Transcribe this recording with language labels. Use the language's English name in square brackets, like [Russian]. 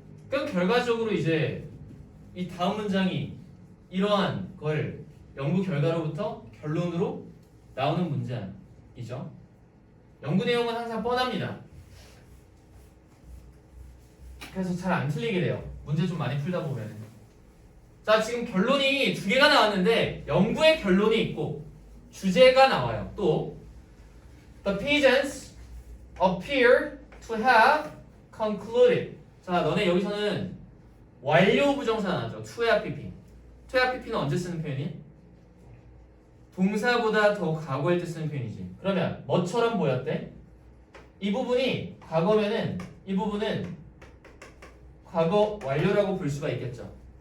[Korean] 그럼 결과적으로 이제 이 다음 문장이 이러한 걸 연구 결과로부터 결론으로 나오는 문장이죠. 연구 내용은 항상 뻔합니다. 그래서 잘 안 틀리게 돼요. 문제 좀 많이 풀다 보면. 자, 지금 결론이 두 개가 나왔는데 연구의 결론이 있고 주제가 나와요. [English] 또 The pigeons appear to have concluded. [Korean] 자, 너네 여기서는 완료 부정사 나왔죠. to의 앞 PP. to의 앞 PP는 언제 쓰는 표현이? 동사보다 더 과거일 때 쓰는 표현이지. 그러면 뭐처럼 보였대? 이 부분이 과거면은 이 부분은 과거 완료라고 볼 수가 있겠죠.